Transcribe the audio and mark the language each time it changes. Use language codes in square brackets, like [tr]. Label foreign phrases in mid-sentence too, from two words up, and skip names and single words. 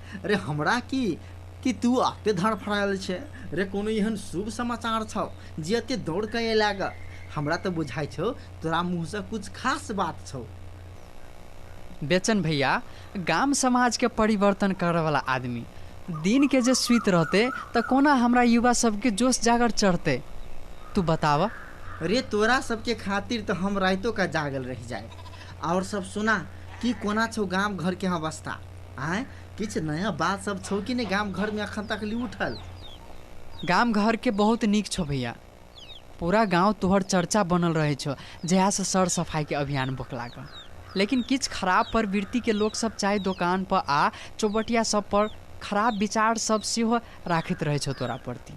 [mai] अरे हमरा की कि तू एते धड़फड़ायल छै रे कोनो एहन शुभ समाचार छौ जे एते दौड़ के अयला ग हमरा तऽ बुझाइ छौ तोरा मुँह से कुछ खास बात छौ। बेचन भैया गाम समाज के परिवर्तन करे वाला आदमी दिन के जे सुइत रहते त कोना हमरा युवा सबके जोश जागर चढ़ते तू बताव। रे तोरा सबके खातिर तो हम रातों का जागल रह जाए। और सब सुना कि कोना छौ गाम घर के अवस्था आय किछ नया बात सब छौ कि नहीं गाम घर में अखन तक ली उठल। गाम घर के बहुत नीक छौ भैया, पूरा गांव तोहर चर्चा बनल रहे छौ जहाँ से सर सफाई के अभियान बोकला क। लेकिन किछ खराब प्रवृत्ति के लोग सब चाय दुकान पर आ चौबटिया सब पर खराब विचार सब सेहो राखैत रहे छौ तोरा प्रति।